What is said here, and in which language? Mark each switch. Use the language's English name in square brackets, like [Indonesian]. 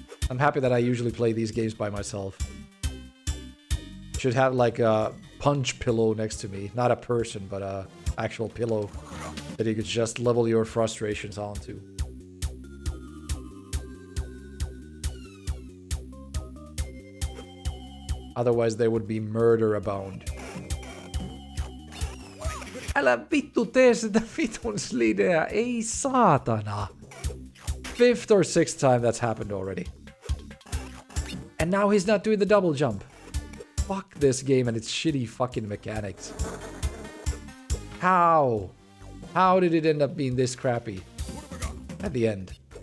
[English] I'm happy that I usually play these games by myself. Should have like a punch pillow next to me. Not a person, but a actual pillow that you could just level your frustrations onto. Otherwise there would be murder abound. [Finnish] Älä vittu tee sitä vitun slideä, ei saatana. [English] 5th or 6th time that's happened already. And now he's not doing the double jump. Fuck this game and its shitty fucking mechanics. How? How did it end up being this crappy? at the end.